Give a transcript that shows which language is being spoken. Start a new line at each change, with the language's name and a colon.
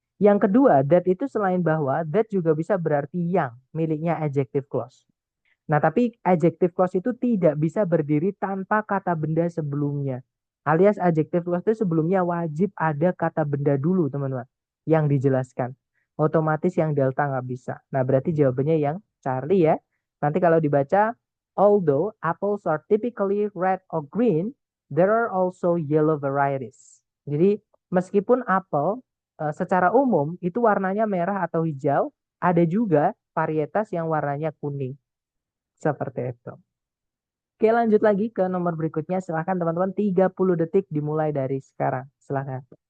Indonesian: Yang kedua, that itu selain bahwa, that juga bisa berarti yang miliknya adjective clause. Nah, tapi adjective clause itu tidak bisa berdiri tanpa kata benda sebelumnya. Alias adjective clause itu sebelumnya wajib ada kata benda dulu, teman-teman. Yang dijelaskan. Otomatis yang delta nggak bisa. Nah, berarti jawabannya yang Charlie ya.
English: Nanti kalau dibaca, although apples are typically red or green, there are also yellow varieties.
Indonesian: Jadi, meskipun apel secara umum itu warnanya merah atau hijau, ada juga varietas yang warnanya kuning. Seperti itu. Oke, lanjut lagi ke nomor berikutnya. Silahkan teman-teman, 30 detik dimulai dari sekarang. Silahkan.